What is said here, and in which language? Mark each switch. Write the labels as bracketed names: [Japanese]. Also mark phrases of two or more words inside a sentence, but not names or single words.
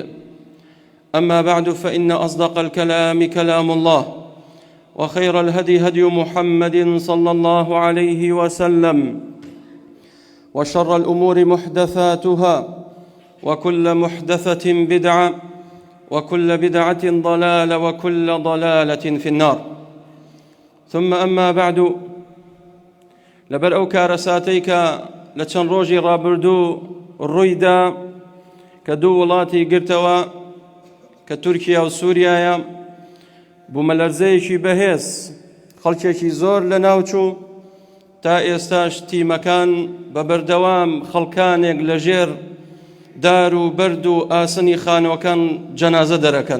[Arabic] أما بعد، فإن أصدق الكلام كلام الله، وخير الهدي هدي محمد صلى الله عليه وسلم، وشر الأمور محدثاتها، وكل محدثة بدعة، وكل بدعة ضلالة، وكل ضلالة في النار. ثم أما بعد، [Central Kurdish] لبر ئەو کارەساتەی کە لە چەند ڕۆژی ڕابردوو ڕوویدا کە دوو وڵاتی گرتەوە کە تورکیا و سووریایە، بوومەلەرزەیەکی بەهێز خەڵکێکی زۆر لە ناوچوو تا ئێستاش تیمەکان بە بەردەوام خەڵکانێک لە ژێر دار و بەرد و ئاسنی خانەوەکان جەنازە دەرەکەن.